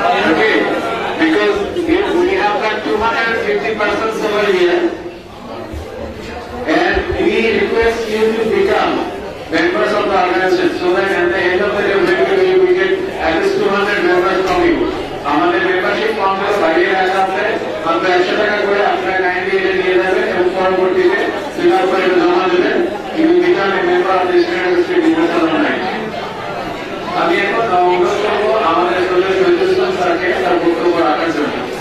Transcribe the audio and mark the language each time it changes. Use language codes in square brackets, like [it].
[en] Okay, because we have got 250 persons over here, and we request years you will become members of the organization, so that at the end of the day maybe we get at least 200 members from you. [bn] আমাদের membership ফর্মগুলো বাইরে রাখা আছে, মাত্র 100 টাকা করে আপনারা kindly এটা নিয়ে যাবেন এবং পরবর্তীতে ফিল আপ করে জমা দেবেন। [en] You will become a member of the Student Industry Business Organization. [bn] আমি এখন অনুরোধ করবো আমাদের সোশ্যাল শহীদুল ইসলাম স্যারকে তার বক্তব্য রাখার জন্য।